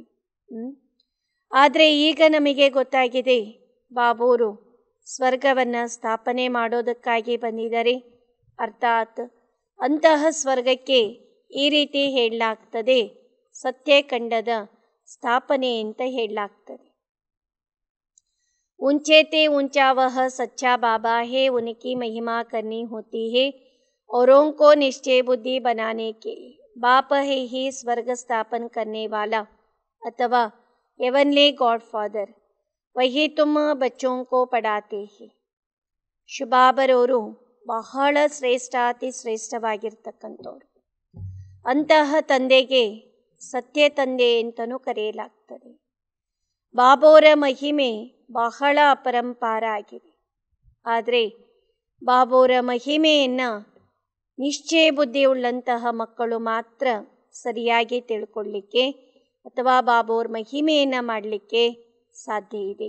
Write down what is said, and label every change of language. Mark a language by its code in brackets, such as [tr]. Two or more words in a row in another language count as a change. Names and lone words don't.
[kn] ಆದರೆ ಈಗ ನಮಗೆ ಗೊತ್ತಾಗಿದೆ ಬಾಬೋರು ಸ್ವರ್ಗವನ್ನು ಸ್ಥಾಪನೆ ಮಾಡೋದಕ್ಕಾಗಿ ಬಂದಿದ್ದಾರೆ. ಅರ್ಥಾತ್ ಅಂತಹ ಸ್ವರ್ಗಕ್ಕೆ ಈ ರೀತಿ ಹೇಳಲಾಗ್ತದೆ, ಸತ್ಯಖಂಡದ ಸ್ಥಾಪನೆ ಅಂತ ಹೇಳಲಾಗ್ತದೆ. [hi] ऊंचे ते ऊंचा वह सच्चा बाबा है, उनकी महिमा करनी होती है औरों को निश्चय बुद्धि बनाने के लिए. बाप है ही स्वर्ग स्थापन करने वाला अथवा [en] heavenly God Father, [hi] वही तुम बच्चों को पढ़ाते हैं. [kn] ಶುಭಾಬರವರು ಬಹಳ ಶ್ರೇಷ್ಠಾತಿ ಶ್ರೇಷ್ಠವಾಗಿರ್ತಕ್ಕಂಥವ್ರು. ಅಂತಹ ತಂದೆಗೆ ಸತ್ಯ ತಂದೆ ಅಂತಲೂ ಕರೆಯಲಾಗ್ತದೆ. ಬಾಬೋರ ಮಹಿಮೆ ಬಹಳ ಅಪರಂಪಾರ ಆಗಿದೆ. ಆದರೆ ಬಾಬೋರ ಮಹಿಮೆಯನ್ನು ನಿಶ್ಚಯ ಬುದ್ಧಿಯುಳ್ಳಂತಹ ಮಕ್ಕಳು ಮಾತ್ರ ಸರಿಯಾಗಿ ತಿಳ್ಕೊಳ್ಳಿಕ್ಕೆ ಅಥವಾ ಬಾಬೋರ್ ಮಹಿಮೆಯನ್ನು ಮಾಡಲಿಕ್ಕೆ ಸಾಧ್ಯ ಇದೆ.